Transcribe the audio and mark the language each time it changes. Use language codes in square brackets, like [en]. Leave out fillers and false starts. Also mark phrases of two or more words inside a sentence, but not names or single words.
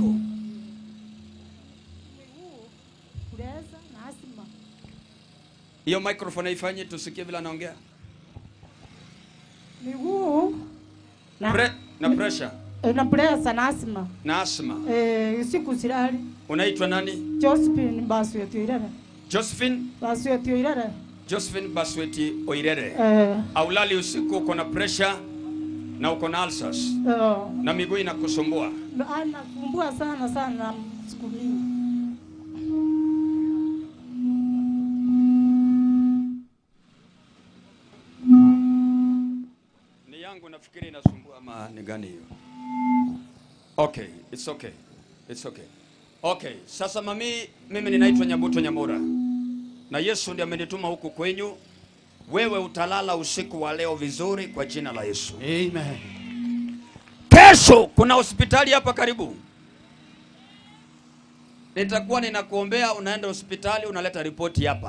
[sw] Miguu, kureza na asima. Hiyo microphone haifanye tusikie vile anaongea. Miguu na pressure. Na pressure na asima. Na asma. Siku silali. Unaitwa nani? Josephine Basweti Oirere. Josephine Basweti Oirere. Josephine Basweti Oirere. Aulali usiku, uko na pressure na uko na ulcers. Na miguu inakusumbua. Anasumbua sana siku mingi. Ni yangu nafikiri inasumbua ama ni gani hiyo? [en] Okay, it's okay. It's okay. [sw] Okay, sasa mimi ninaitwa Nyabuto Nyamura. Na Yesu ndiye amenituma huku kwenyu. Wewe utalala usiku wa leo vizuri kwa jina la Yesu. Amen. Kesho kuna hospitali hapa karibu. Nitakuwa ninakuombea, unaenda hospitali, unaleta ripoti hapa.